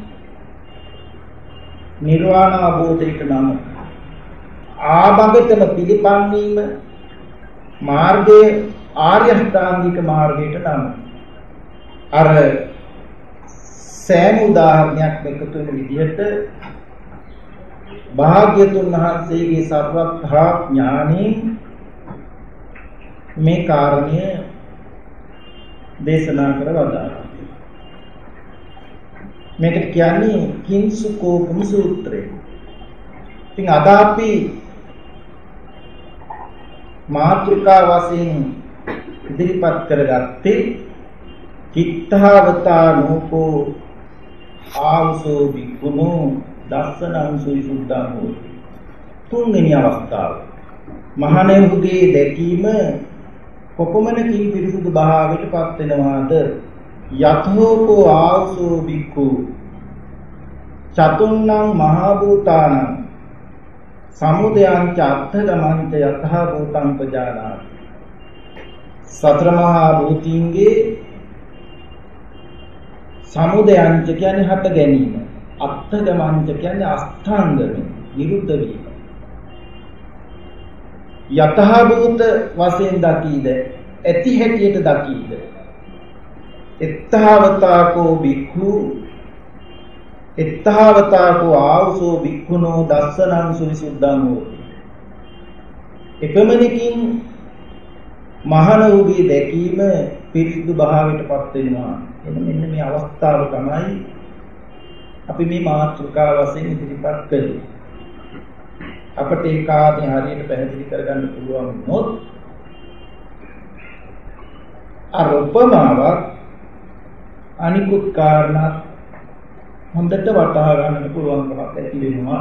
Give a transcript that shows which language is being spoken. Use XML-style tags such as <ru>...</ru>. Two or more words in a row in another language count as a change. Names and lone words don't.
<si>නිර්වාණ අවබෝධයට නම් ආභගතම පිළිපන්වීම මාර්ගයේ ආර්ය අෂ්ටාංගික මාර්ගයට නම් අර සෑම උදාහරණයක් එකතු වෙන විදිහට භාග්‍යතුන් වහන්සේගේ සර්වඥා ඥාණයෙන් මේ කාරණය දේශනා කර වදාළා. මේකට කියන්නේ කිංසුකෝපම සූත්‍රය. ඉතින් අද අපි මාතෘකා වශයෙන් ඉදිරිපත් කරගත්තේ</si> <pi>කිත්තාවතා නෝකෝ ආවසෝ බික්ඛුනෝ දස්සනං සවිසුද්ධං හෝති.</pi> <si>තුන්වෙනි අවස්ථාව. මහණෙකුගේ දැකීම කොපමණකින් පිරිසුදු භාවයට පත් වෙනවාද?</si> <pi>යතෝකෝ ආවසෝ බික්ඛු චතුන්නං මහා භූතානං සමුදයං ච අත්ථගමං ච යතහ භූතං පජානාති.</pi> <si>සතර මහා භූතින්ගේ</si> <pi>සමුදයං ච</pi> <si>කියන්නේ හට ගැනීම,</si> <pi>අත්ථගමං ච</pi> <si>කියන්නේ අස්ථාංගම නිරුද්ධ වීම.</si> <pi>යතහ භූත</pi> <si>වශයෙන් දකීද, ඇති හැටියට දකීද.</si> <pi>එත්තහවතාකෝ බික්ඛු එත්තහවතාකෝ ආවසෝ බික්ඛුනෝ දස්සනං සවිසුද්ධං හෝති.</pi> <si>එකමණකින් මහණ වූගේ දැකීම පිරිසිදු භාවයට පත් වෙනවා. මෙන්න මේ අවස්ථාව තමයි අපි මේ මාතෘකාව වශයෙන් ඉදිරිපත් කළේ. අපට ඒ කාර්යය හරියට පැහැදිලි කරගන්න පුළුවන් වුණොත් අරුපමාවක් අනිකුත් කාරණා හොඳට වටහා ගන්න පුළුවන්කමක් ඇති වෙනවා.</si>